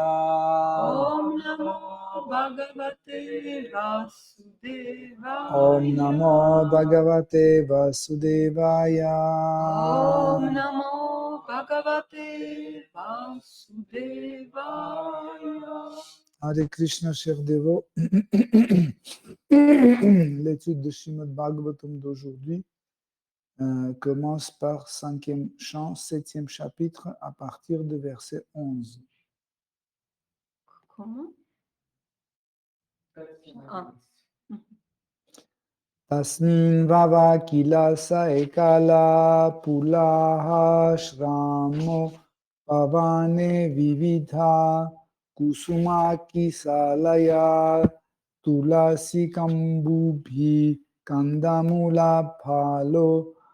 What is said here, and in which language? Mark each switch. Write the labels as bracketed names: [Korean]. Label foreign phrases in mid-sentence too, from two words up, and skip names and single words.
[Sanskrit] Om Namo Bhagavate Vasudevaya. Om Namo Bhagavate Vasudevaya. Om Namo Bhagavate Vasudevaya. Hare Krishna, [French] chers dévots. L'étude de Srimad Bhagavatam d'aujourd'hui commence par 5e chant, 7e chapitre, à partir de verset 11. Comment? Ah. [Sanskrit] Tasmin vava kilasa ekala pulaha shramo pavane vividha kusuma kisalaya tulasi kambubhi kandamula phalo